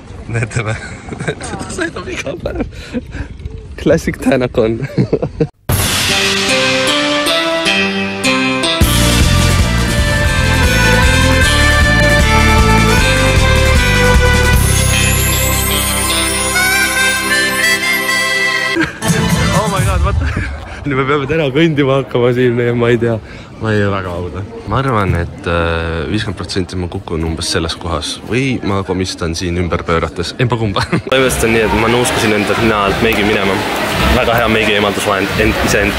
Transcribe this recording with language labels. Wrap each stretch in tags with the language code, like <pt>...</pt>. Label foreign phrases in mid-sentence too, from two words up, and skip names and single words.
<et>Näete või? Seda sõidab iga päev. Classic Tänakon.</et> <en>Oh my god,</en> <et>vaata. Nüüd me peame täna kõndima hakkama siin, ma ei tea. Ma ei ole väga auda. Ma arvan, et 50% ma kukun umbes selles kohas või ma komistan siin ümber pöörates. Emba kumba. Põhimõtteliselt on nii, et ma nuuskasin enda nina alt meigi minema. Väga hea meigi eemaldusvahend iseenda.</et>